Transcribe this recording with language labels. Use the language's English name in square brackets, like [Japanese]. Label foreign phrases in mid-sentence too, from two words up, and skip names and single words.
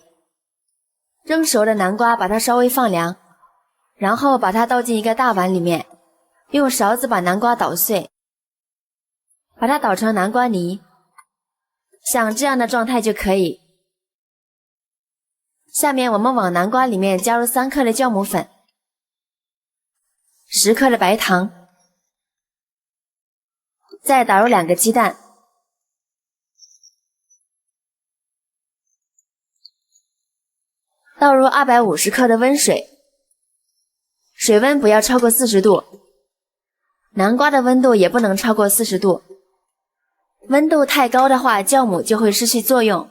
[Chinese] 蒸熟的南瓜把它稍微放涼，然後把它倒進一個大碗裡面，用勺子把南瓜搗碎，把它搗成南瓜泥，像這樣的狀態就可以。下面我們往南瓜裡面加入3克的酵母粉，10克的白糖，再打入2 個雞蛋，倒入250克的溫水，水溫不要超過40度，南瓜的溫度也不能超過40度，溫度太高的話，酵母就會失去作用。